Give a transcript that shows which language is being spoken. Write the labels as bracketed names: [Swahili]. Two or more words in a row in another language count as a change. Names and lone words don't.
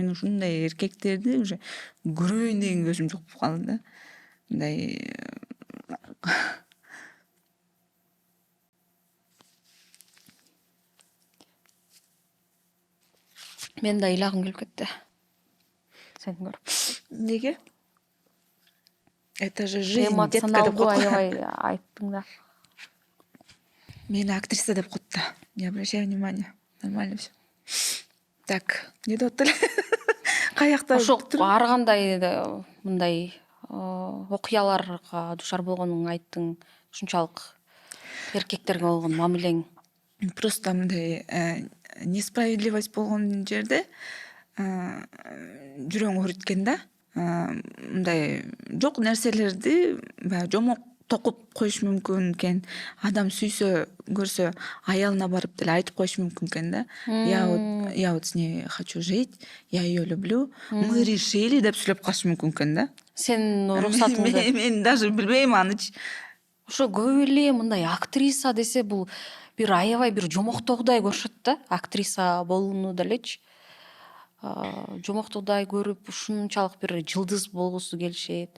[Kyrgyz] Мен ушундай эркектерди уже көрөйүн деген көзүм жок болуп калды да. Мындай Мен да ыйлагым келип кетти. Сени көрүп. неге? [Russian] Это же жизнь, детка деп [Kyrgyz] Эмоционалдуу коет. аябай айттың да. Мени актриса деп коет да. [Russian] Не обращай внимания. Нормально все. Так, не [Kyrgyz] деп эле. Каякта Ошо ар кандай мындай окуяларга дуушар болгонуңду айттың. Ушунчалык эркектерге болгон мамилең. просто мындай несправедливость болгон жерде жүрөң ооруйт да. Мындай жок нерселерди баягы жомок токуп коюш мүмкүн экен. Адам сүйсө, көрсө, аялына барып деле айтып коюш мүмкүн экен да. [Russian] Я вот с ней хочу жить, я ее люблю, мы решили [Kyrgyz] деп сүйлөп калыш мүмкүн экен да. Сенин уруксатыңды. Мен даже билбейм анычы. Ошо көп эле мындай актриса десе бул бир аябай бир жомоктогудай көрүшөт да. Актриса болууну делечи. Жомоктогудай көрүп ушунчалык бир жылдыз болгусу келишет.